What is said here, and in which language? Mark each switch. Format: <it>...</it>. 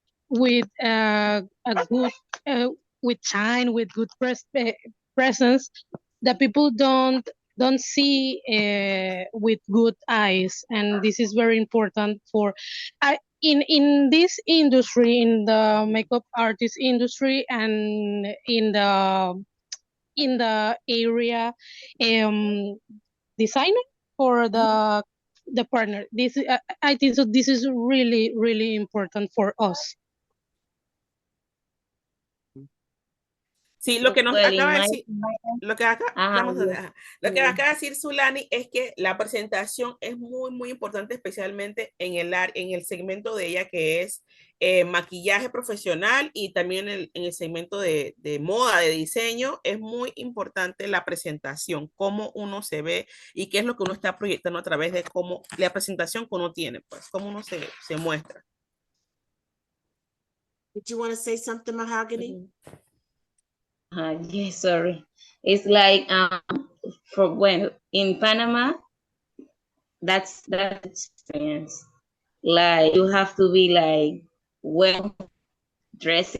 <en>with a good with shine, with good presence, the people don't see with good eyes, and this is very important for in this industry, in the makeup artist industry, and in the area designer for the partner. This I think so. This is really, really important for us.</en> <es>Sí, lo que nos acaba de decir, lo que acaba de decir Zulani es que la presentación es muy, muy importante, especialmente en el segmento de ella que es maquillaje profesional y también en el segmento de moda, de diseño. Es muy importante la presentación, cómo uno se ve y qué es lo que uno está proyectando a través de cómo la presentación que uno tiene, pues cómo uno se muestra.</es> <en>Did you want to say something, Mahogany? Yes, sorry. It's like for when in Panama, that's experience. Like you have to be like well dressed.</en>